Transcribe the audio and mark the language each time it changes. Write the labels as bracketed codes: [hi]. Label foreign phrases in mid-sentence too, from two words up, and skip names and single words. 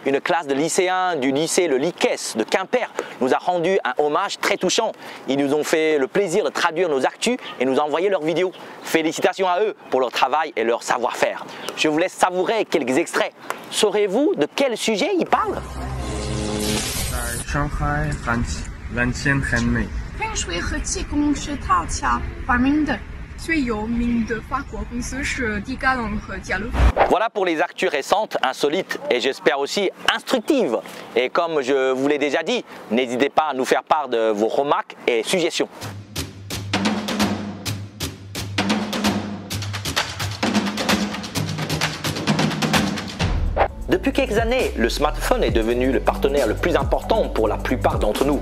[fr] une classe de lycéens du lycée Le Liquès de Quimper nous a rendu un hommage très touchant. Ils nous ont fait le plaisir de traduire nos actus et nous envoyer leurs vidéos. Félicitations à eux pour leur travail et leur savoir-faire. Je vous laisse savourer quelques extraits. Saurez-vous de quel sujet ils parlent? [zh] 上海蓝天很美。喷水和气功是他家发明的。最有名的法国公司是迪卡侬和家乐福。 [fr] Voilà pour les actus récentes, insolites et j'espère aussi instructives. Et comme je vous l'ai déjà dit, n'hésitez pas à nous faire part de vos remarques et suggestions. Depuis quelques années, le smartphone est devenu le partenaire le plus important pour la plupart d'entre nous.